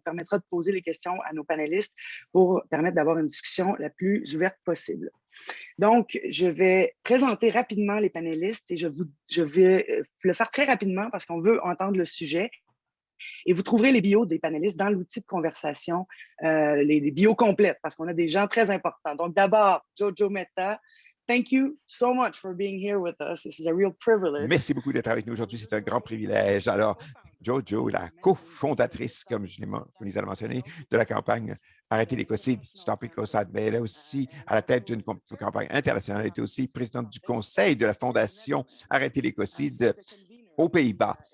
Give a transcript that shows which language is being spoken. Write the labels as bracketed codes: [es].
[fr] On permettra de poser les questions à nos panélistes pour permettre d'avoir une discussion la plus ouverte possible. Donc, je vais présenter rapidement les panélistes et je vais le faire très rapidement parce qu'on veut entendre le sujet. Et vous trouverez les bios des panélistes dans l'outil de conversation, les bios complètes, parce qu'on a des gens très importants. Donc, d'abord, [en] Jojo Mehta, thank you so much for being here with us. This is a real privilege. [fr] Merci beaucoup d'être avec nous aujourd'hui. C'est un grand privilège. Alors, Jojo, la cofondatrice, comme je l'ai mentionné, de la campagne Arrêtez l'écocide, Stop Ecocide, mais elle est aussi à la tête d'une campagne internationale. Elle était aussi présidente du conseil de la fondation Arrêtez l'écocide aux Pays-Bas.